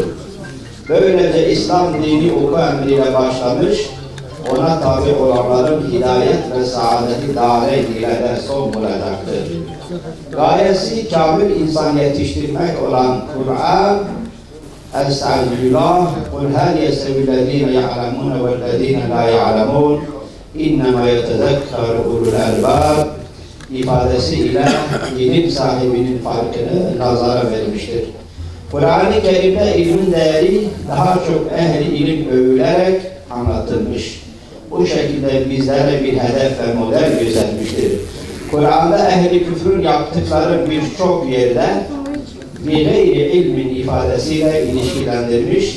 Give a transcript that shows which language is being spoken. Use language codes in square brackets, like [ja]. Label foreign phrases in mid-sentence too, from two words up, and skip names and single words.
[tr] Böylece İslam dini oku emriyle başlamış, ona tabi olanların hidayet ve saadeti daire ile de son bulacaktır. Gayesi kamil insan yetiştirmek olan Kur'an, Estağfirullah, [ar] قُلْ هَلْ يَسْتَوِي الَّذ۪ينَ يَعْلَمُونَ وَالَّذ۪ينَ لَا يَعْلَمُونَ اِنَّمَا يَتَذَكَّرُ اُولُو الْاَلْبَابِ [tr] ifadesi ile ilim sahibinin farkını nazara vermiştir. Kur'an-ı Kerim'de ilmin değeri daha çok ehli ilim övülerek anlatılmış. Bu şekilde bizlere bir hedef ve model göstermiştir. Kur'an'da ehli küfrün yaptıkları birçok yerde bir gayri ilmin ifadesiyle ilişkilendirmiş.